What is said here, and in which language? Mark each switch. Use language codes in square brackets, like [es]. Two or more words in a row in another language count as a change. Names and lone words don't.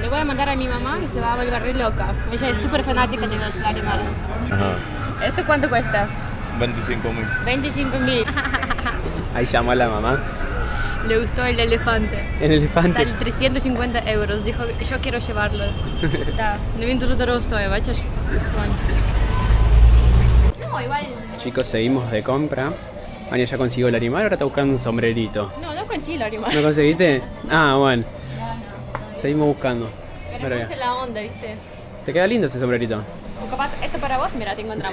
[es] Le voy a mandar a mi mamá y se va a volver re loca. Ella es súper fanática de los animales. Ajá. ¿Esto cuánto cuesta? 25.000. 25.000. Ahí llamó a la mamá. Le gustó el elefante. El elefante. Sale 350 euros. Dijo, yo quiero llevarlo. [uk] Да, но він дуже дорого стоїть, бачиш? [es] No, igual. Chicos, seguimos de compra. Anya ya consiguió el animal, ahora está buscando un sombrerito. No, no consigo animal. ¿No conseguiste? Ah, bueno. Seguimos buscando. Pero Pero me ya. gusta la onda, ¿viste? Te queda lindo ese sombrerito. O capaz, esto para vos, mira, te encontramos